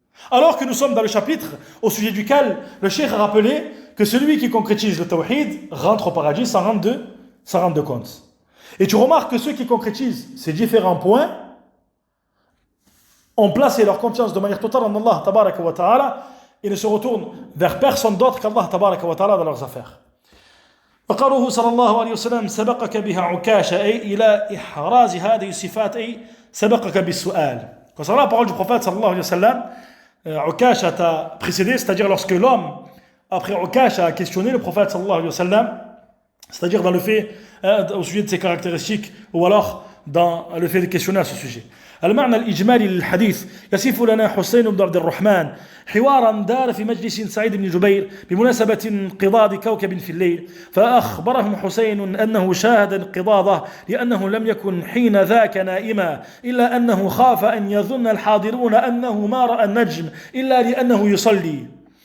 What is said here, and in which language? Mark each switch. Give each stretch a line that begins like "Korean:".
French: Alors que nous sommes dans le chapitre au sujet duquel le cheikh a rappelé que celui qui concrétise le tawhid rentre au paradis sans rendre de compte. Et tu remarques que ceux qui concrétisent ces différents points ont placé leur confiance de manière totale en Allah tabaraka wa ta'ala et ne se retournent vers personne d'autre qu'Allah tabaraka wa ta'ala dans leurs affaires.
Arabic: وقوله صلى الله عليه وسلم سبقك بها عكاشة أي إلى إحراز هذه الصفات أي سبقك بالسؤال.
French: Concernant la parole du prophète صلى الله عليه وسلم, Ukasha t'a précédé, c'est-à-dire lorsque l'homme après Ukasha a questionné le prophète صلى الله عليه وسلم, c'est-à-dire dans le fait au sujet de ses caractéristiques ou alors dans le fait de questionner à ce sujet.
Arabic: المعنى الإجمالي للحديث يصف لنا حسين بن عبد الرحمن حوارا دار في مجلس سعيد بن جبير بمناسبة انقضاض كوكب في الليل فأخبرهم حسين أنه شاهد انقضاضه لأنه لم يكن حين ذاك نائما إلا أنه خاف أن يظن الحاضرون أنه ما رأى النجم إلا لأنه يصلي